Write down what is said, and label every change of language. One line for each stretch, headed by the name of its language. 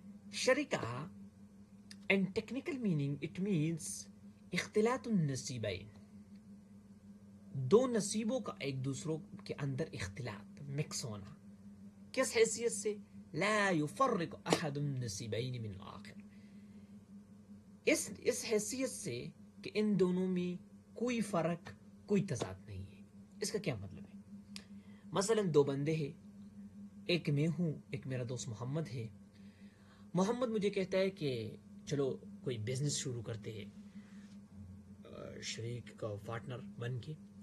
Urdu: شركة
English: and technical meaning, it means
Arabic: اختلاط النصيبين,
Urdu: دو نصیبوں کا ایک دوسروں کے اندر اختلاط مکس ہونا. کس حیثیت سے؟
Arabic: لا يفرق أحد النصيبين من آخر.
Urdu: اس حیثیت سے کہ ان دونوں میں کوئی فرق کوئی تضاد نہیں ہے. اس کا کیا مطلب ہے؟ مثلا دو بندے ہیں، ایک میں ہوں، ایک میرا دوست محمد ہے. محمد مجھے کہتا ہے کہ چلو کوئی بزنس شروع کرتے ہیں شریک کا پارٹنر بن کے.